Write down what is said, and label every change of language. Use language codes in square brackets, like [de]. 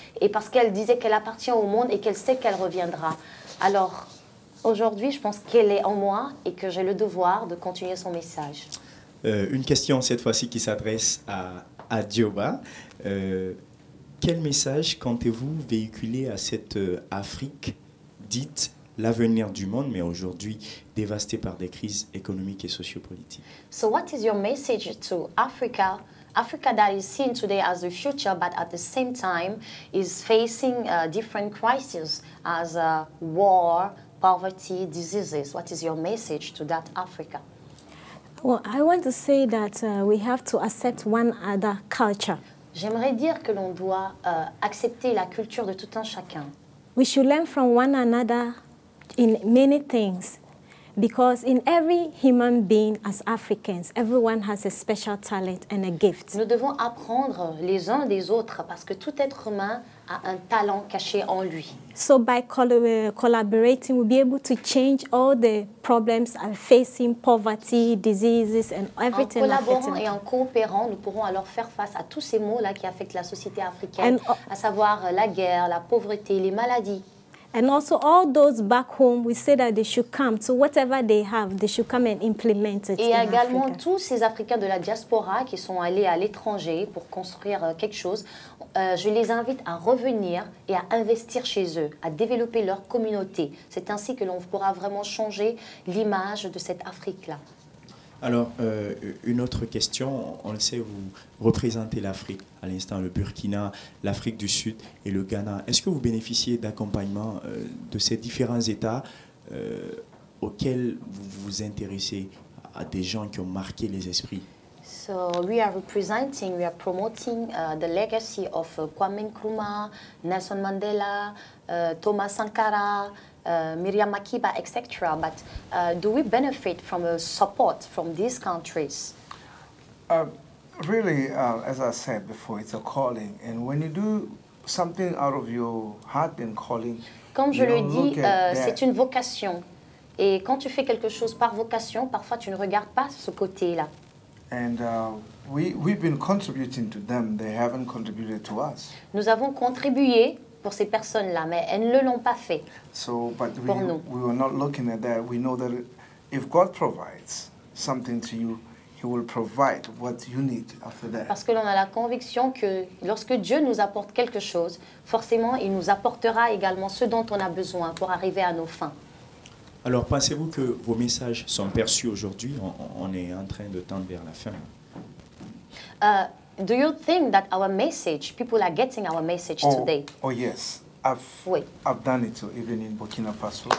[fr] Et parce qu'elle disait qu'elle appartient au monde et qu'elle sait qu'elle reviendra. Alors, aujourd'hui, je pense qu'elle est en moi et que j'ai le devoir de continuer son message. Une question cette fois-ci qui s'adresse à Dioba. Quel message comptez-vous véhiculer à cette Afrique dite l'avenir du monde, mais aujourd'hui dévastée par des crises économiques et sociopolitiques? [en] So what is your message to Africa? Africa that is seen today as the future, but at the same time is facing different crises as war, poverty, diseases. What is your message to that Africa? Well, I want to say that we have to accept one other culture. [fr] J'aimerais dire que l'on doit accepter la culture de tout un chacun. [en] We should learn from one another in many things, because in every human being as Africans, everyone has a special talent and a gift. [fr] Nous devons apprendre les uns des autres parce que tout être humain a un talent caché en lui. [en] So by collaborating, we'll be able to change all the problems facing poverty, diseases, and everything. [fr] En collaborant et en coopérant, nous pourrons alors faire face à tous ces maux-là qui affectent la société africaine, à savoir la guerre, la pauvreté, les maladies. [en] And also all those back home, we say that they should come to whatever they have, they should come and implement it. [fr] Et également tous ces Africains de la diaspora qui sont allés à l'étranger pour construire quelque chose, je les invite à revenir et à investir chez eux, à développer leur communauté. C'est ainsi que l'on pourra vraiment changer l'image de cette Afrique-là. Alors, une autre question, on le sait, vous représentez l'Afrique, à l'instant le Burkina, l'Afrique du Sud et le Ghana. Est-ce que vous bénéficiez d'accompagnement de ces différents États auxquels vous vous intéressez, à des gens qui ont marqué les esprits? [en] So we are promoting the legacy of Kwame Nkrumah, Nelson Mandela, Thomas Sankara, Myriam Makeba, etc. But do we benefit from support from these countries? Really, as I said before, it's a calling. And when you do something out of your heart and calling, [fr] comme je le dis, c'est une vocation. Et quand tu fais quelque chose par vocation, parfois tu ne regardes pas ce côté-là. [en] And we've been contributing to them. They haven't contributed to us. [fr] Nous avons contribué pour ces personnes-là, mais elles ne l'ont pas fait. [en] So, but we were not looking at that. We know that if God provides something to you, He will provide what you need after that. [fr] Parce que l'on a la conviction que lorsque Dieu nous apporte quelque chose, forcément, il nous apportera également ce dont on a besoin pour arriver à nos fins. Alors, pensez-vous que vos messages sont perçus aujourd'hui? On est en train de tendre vers la fin. [en] Do you think that our message, people are getting our message today? Oh yes. [fr] Oui. [en] I've done it even in Burkina Faso.